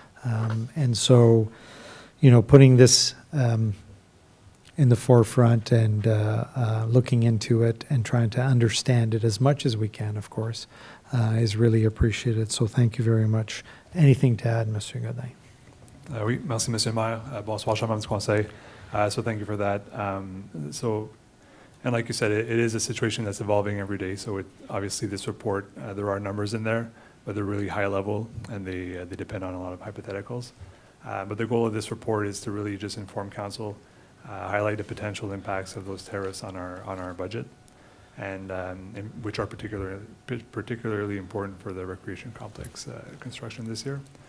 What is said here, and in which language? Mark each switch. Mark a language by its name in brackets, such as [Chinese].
[English] And so, putting this in the forefront and looking into it and trying to understand it as much as we can, of course, is really appreciated. So thank you very much. Anything to add, Monsieur Godin? [French] Oui, merci, Monsieur le Maire. Bonsoir, chers membres du Conseil. [English] So thank you for that. And like you said, it is a situation that's evolving every day. So obviously this report, there are numbers in there, but they're really high level and they depend on a lot of hypotheticals. But the goal of this report is to really just inform Council, highlight the potential impacts of those tariffs on our budget, and which are particularly important for the recreation complex construction this year.